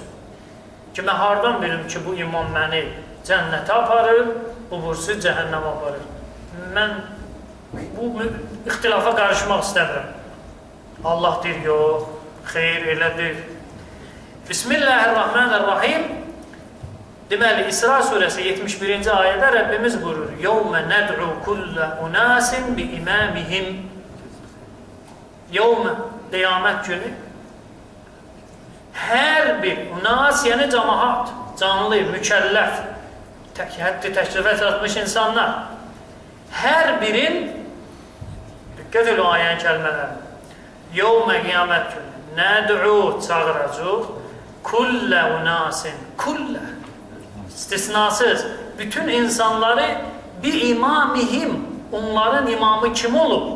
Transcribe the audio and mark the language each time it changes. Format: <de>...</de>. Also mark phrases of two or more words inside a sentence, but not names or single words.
<az>Ki, mən hardan bilim ki, bu imam məni cənnətə aparır, bu bursu cəhənnəmə aparır. Mən bu ixtilafa qarışmaq istəmirəm. Allah deyir, yox, xeyr, elədir.</az> <ar>بسم الله الرحمن الرحيم.</ar> <az>Deməli, İsra surəsi 71-ci ayədə Rəbbimiz buyurur,</az> <ar>يَوْمَ نَدْعُ كُلَّ أُنَاسٍ بِإِمَامِهِمْ.</ar> <az>Yevmə, qiyamət günü, hər bir unas, yəni cəmaat, canlı, mükəlləf, həddi təşrifət atmış insanlar, hər birin, diqqət elə o ayənin kəlmələri, yevmə qiyamət günü, nəd'u çağıracaq,</az> <ar>كل أناس,</ar> <az>kullə, istisnasız, bütün insanları bir imamihim, onların imamı kim olub?</az>